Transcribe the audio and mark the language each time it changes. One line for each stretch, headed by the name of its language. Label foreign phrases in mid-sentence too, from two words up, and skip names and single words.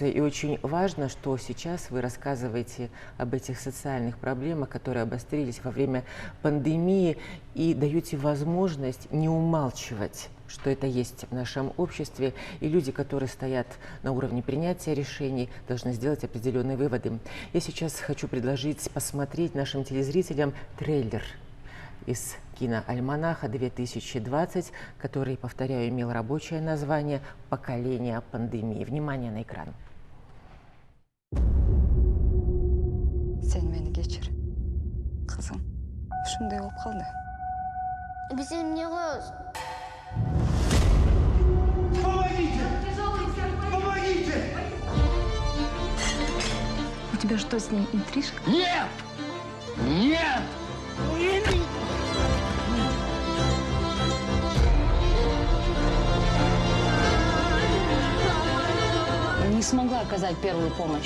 Russian: И очень важно, что сейчас вы рассказываете об этих социальных проблемах, которые обострились во время пандемии, и даете возможность не умалчивать, что это есть в нашем обществе, и люди, которые стоят на уровне принятия решений, должны сделать определенные выводы. Я сейчас хочу предложить посмотреть нашим телезрителям трейлер из «Киноальманаха-2020», который, повторяю, имел рабочее название «Поколение пандемии». Внимание на экран.
Kyrgyz: Сен мени кечир. Кызым, ушундай болуп калды.
Russian: Где мне Роз? Помогите! Помогите! У тебя что, с ней интрижка? Нет! Нет! Не смогла оказать первую помощь.